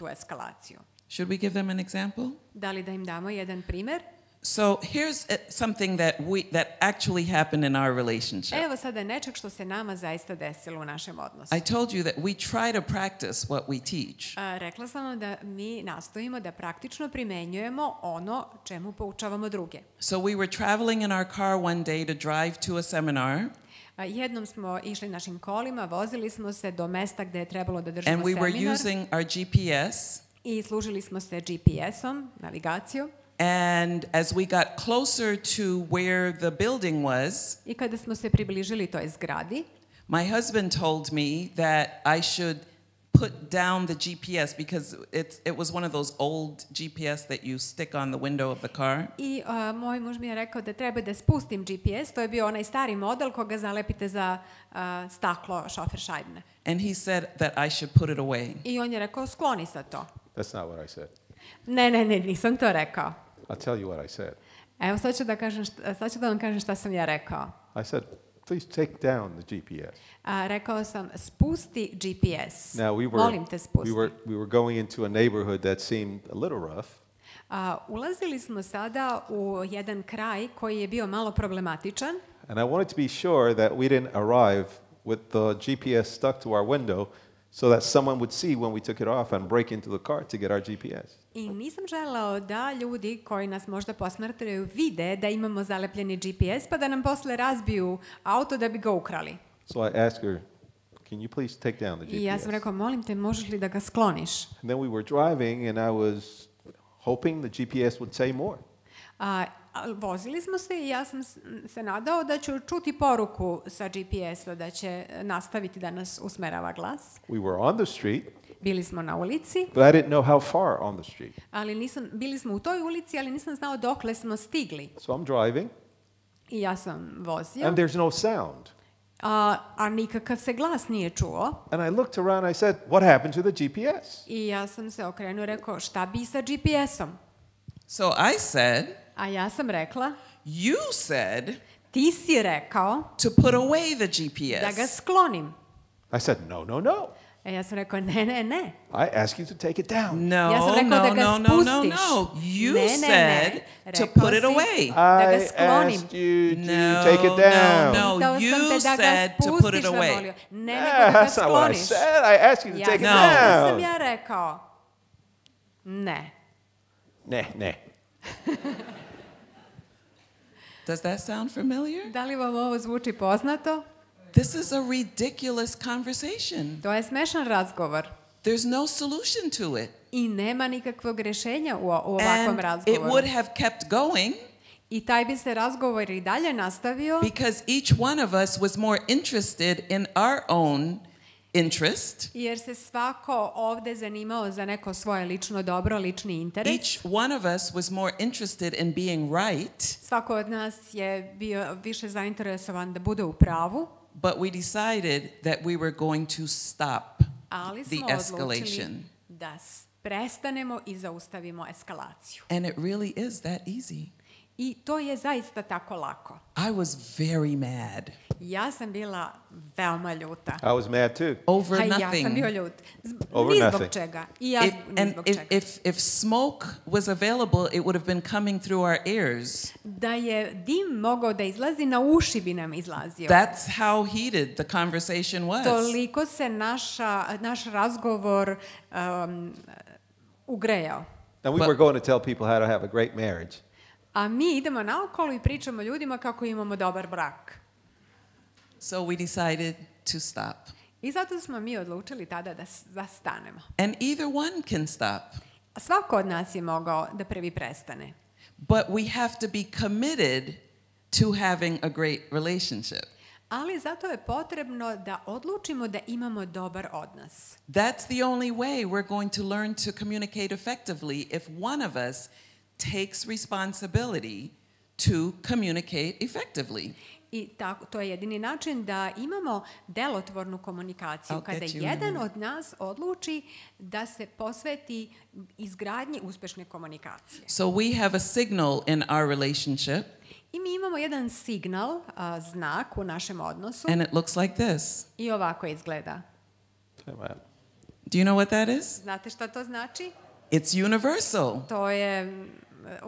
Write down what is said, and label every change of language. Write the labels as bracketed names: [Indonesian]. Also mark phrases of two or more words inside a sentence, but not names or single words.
[English] Should we give them an example? [Serbian] Da li da im damo jedan primjer? [English] So here's something that actually happened in our relationship. [Serbian] Evo sada nečeg što se nama zaista desilo u našem odnosu. [English] I told you that we try to practice what we teach. [Serbian] Rekla sam vam da mi nastojimo da praktično primenjujemo ono čemu poučavamo druge. [English] So we were traveling in our car one day to drive to a seminar. [Serbian] Jednom smo išli našim kolima, vozili smo se do mesta gde je trebalo da držimo [English] And we were [Serbian] seminar [English] using our GPS. [Serbian] i služili smo se GPS-om, navigaciju. [English] And as we got closer to where the building was, [Serbian] I kada smo se približili toj zgradi, [English] my husband told me that I should put down the GPS because it was one of those old GPS that you stick on the window of the car. [Serbian] I moj muž mi je rekao da treba da spustim GPS, to je bio onaj stari model koga zalepite za staklo šofer šajbne. [English] And he said that I should put it away. [Serbian] I on je rekao skloni sa to. [English] That's not what I said. [Serbian] Ne, nisam to rekao. [English] I'll tell you what I said. [Serbian] Evo sad ću da vam kažem šta sam ja rekao. [English] I said, please take down the GPS. [Serbian] Rekao sam spusti GPS. [English] Now [Serbian] Molim te spusti. [English] we were going into a neighborhood that seemed a little rough. [Serbian] Ulazili smo sada u jedan kraj koji je bio malo problematičan. [English] And I wanted to be sure that we didn't arrive with the GPS stuck to our window so that someone would see when we took it off and break into the car to get our GPS. [Serbian] I nisam želeo da ljudi koji nas možda posmatraju vide da imamo zalepljeni GPS pa da nam posle razbiju auto da bi ga ukrali. [English] So I asked her, can you please take down the GPS? [Serbian] I ja sam rekao, molim te, možeš li da ga skloniš? [English] And then we were driving and I was hoping the GPS would say more. [Serbian] Vozili smo se i ja sam se nadao da ću čuti poruku sa GPS-a da će nastaviti da nas usmerava glas. [English] We were on the street, [Serbian] Bili smo na ulici, [English] but I didn't know how far on the street. [Serbian] ali bili smo u toj ulici, ali nisam znao dokle smo stigli. [English] So I'm driving [Serbian] I ja sam vozio, [English] and there's no sound. [Serbian] a nikakav se glas nije čuo. [English] And I looked around and I said, what happened to the GPS? [Serbian] I ja sam se okrenuo i rekao, šta bi sa GPS-om? [English] So I said, [Serbian] A ja sam rekla, [English] you said [Serbian] ti si rekao [English] to put away the GPS. [Serbian] da ga sklonim. [English] I said, no. [Serbian] Ja sam rekao, ne. [English] I asked you to take it down. No, [Serbian] Ja sam rekao da ga [English] no. [Serbian] spustiš. [English] You said to [Serbian] Rekao [English] put it [Serbian] si [English] away. [Serbian] da ga [English] I [Serbian] sklonim. [English] asked you to No, take it down. no. [Serbian] Pitao sam [English] You [Serbian] te da ga [English] said to put it [Serbian] spustiš, [English] away. [Serbian] zamolio. Ne, [English] Yeah, [Serbian] nego da ga [English] that's not what I [Serbian] skloniš. [English] said. I asked you to [Serbian] Ja [English] take it [Serbian] znam šta sam [English] down. [Serbian] ja rekao. Ne. Ne. [English] Does that sound familiar? [Serbian] Da li vam ovo zvuči poznato? [English] This is a ridiculous conversation. [Serbian] To je smešan razgovor. [English] There's no solution to it. [Serbian] I nema nikakvog rješenja u ovakvom [English] And it [Serbian] razgovoru. [English] would have kept going [Serbian] I taj bi se razgovor i dalje nastavio. [English] because each one of us was more interested in our own interest. [Serbian] Jer se svako ovde zanimao za neko svoje lično dobro, lični interes. [English] Each one of us was more interested in being right, [Serbian] Svako od nas je bio više zainteresovan da bude u pravu, [English] but we decided that we were going to stop [Serbian] ali [English] the [Serbian] smo [English] escalation. [Serbian] odlučili da prestanemo i zaustavimo eskalaciju. [English] And it really is that easy. [Serbian] I to je zaista tako lako. [English] I was very mad [Serbian] Ja sam bila veoma ljuta. [English] I was mad too. over [Serbian] Ja sam [English] nothing. [Serbian] bio ljut. [English] Over [Serbian] Ni zbog [English] nothing. [Serbian] čega. I ja ni zbog čega. [English] If smoke was available, it would have been coming through our ears. [Serbian] Da je dim mogao da izlazi, na uši bi nam izlazio. [English] That's how heated the conversation was. [Serbian] Toliko se naš razgovor ugrejao. [English] And we were going to tell people how to have a great marriage. [Serbian] A mi idemo naokolo i pričamo ljudima kako imamo dobar brak. [English] So we decided to stop. [Serbian] I zato smo mi odlučili tada da stanemo. [English] And either one can stop. [Serbian] Svako od nas je mogao da prvi prestane. [English] But we have to be committed to having a great relationship. [Serbian] Ali zato je potrebno da odlučimo da imamo dobar odnos. [English] That's the only way we're going to learn to communicate effectively if one of us takes responsibility to communicate effectively. [Serbian] I to je jedini način da imamo delotvornu komunikaciju. Kada jedan od nas odluči da se posveti izgradnji uspešne komunikacije. [English] So we have a signal in our relationship. [Serbian] I mi imamo jedan signal, znak u našem odnosu. [English] And it looks like this. [Serbian] I ovako izgleda. [English] Do you know what that is? [Serbian] Znate šta to znači? [English] It's universal. [Serbian] To je univerzalan